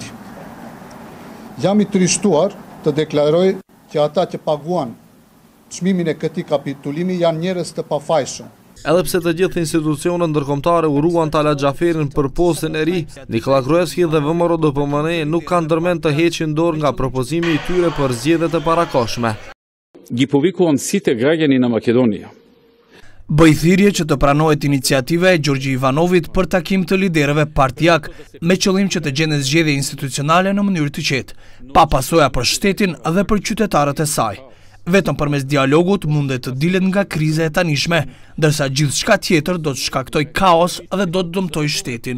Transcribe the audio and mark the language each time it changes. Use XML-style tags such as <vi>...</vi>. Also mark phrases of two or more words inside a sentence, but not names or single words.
<sq>Jam i trishtuar të deklaroj që ata që paguan çmimin e këtij kapitulimi janë njerëz të pafajshëm. Edhe pse të gjithë institucionet ndërkombëtare uruan Tala Xhaferin për postën e ri, Nikola Gruevski dhe VMRO-DPMNE nuk kanë ndërmend të heqin dorë nga propozimi i tyre për zgjedhjet e parakohshme.</sq> <mk>Ги повикувам сите граѓани на Македонија.</mk> <sq>Bëj thirrje që të pranohet iniciativa e Gjorgji Ivanovit për takim të liderëve partijak me qëllim që të gjendet zgjedhje institucionale në mënyrë të qetë, pa pasoja për shtetin dhe për qytetarët e saj. Vetëm përmes dialogut mundet të dilet nga kriza e tanishme, ndërsa gjithçka tjetër do të shkaktoj kaos dhe do të dëmtoj shtetin.</sq>